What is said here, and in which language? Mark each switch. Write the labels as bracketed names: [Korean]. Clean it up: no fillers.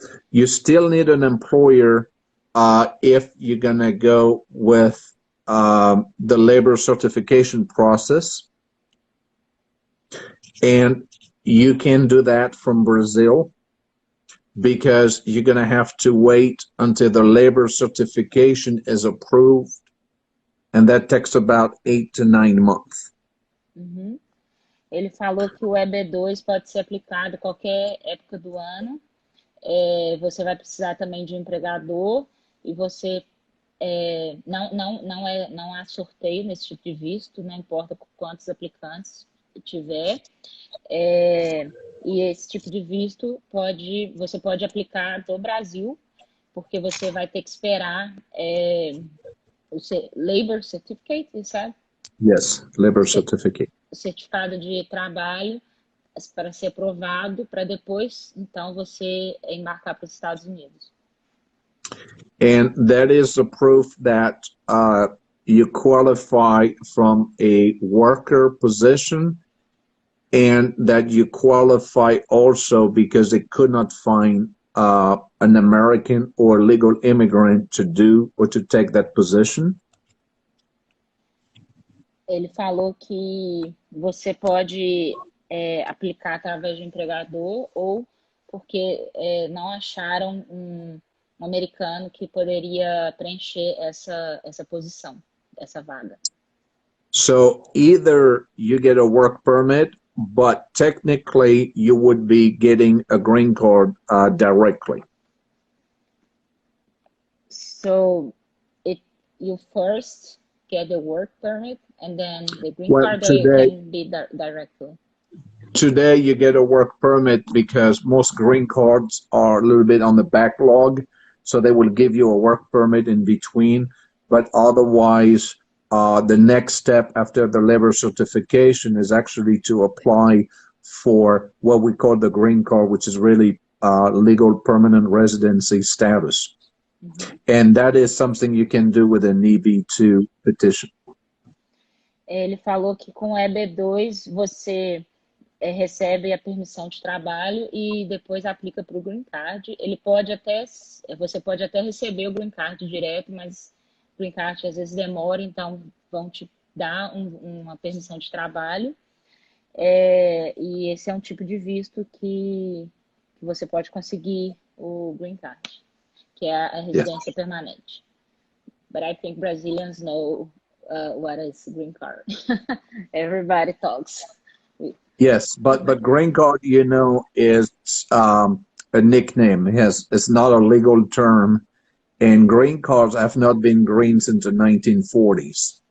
[English] You still need an employer if you're gonna go with the labor certification process, and you can do that from Brazil, because you're gonna have to wait until the labor certification is approved, and that takes about 8 to 9 months. Uhum. [Portuguese] Ele falou que o EB2 pode ser aplicado em qualquer época do ano. Você vai precisar também de um empregador, e você não há sorteio nesse tipo de visto, não importa quantos aplicantes tiver. E esse tipo de visto você pode aplicar do Brasil, porque você vai ter que esperar o Labor Certificate, sabe? [English] Yes, labor certificate. [Portuguese] O certificado de trabalho para ser aprovado, para depois, então, você embarcar para os Estados Unidos. [English] And that is a proof that you qualify from a worker position, and that you qualify also because they could not find an American or legal immigrant to do or to take that position. [Portuguese] Ele falou que você pode aplicar através de um empregador, ou porque não acharam um americano que poderia preencher essa posição, essa vaga. [English] So either you get a work permit, but technically you would be getting a green card directly. So you first get the work permit, and then the green card can be directly. Today you get a work permit because most green cards are a little bit on the backlog, so they will give you a work permit in between, but otherwise the next step after the labor certification is actually to apply for what we call the green card, which is really legal permanent residency status. Mm-hmm. And that is something you can do with an EB2 petition. [Portuguese] Ele falou que com o EB2 você recebe a permissão de trabalho e depois aplica para o green card. Você pode até receber o green card direto, mas o green card às vezes demora, então vão te dar uma permissão de trabalho. E esse é um tipo de visto que você pode conseguir o green card, que é a residência permanente. [English] But I think Brazilians know what is green card. Everybody talks. Yes, but green card, you know, is a nickname. It's not a legal term, and green cards have not been green since the 1940s.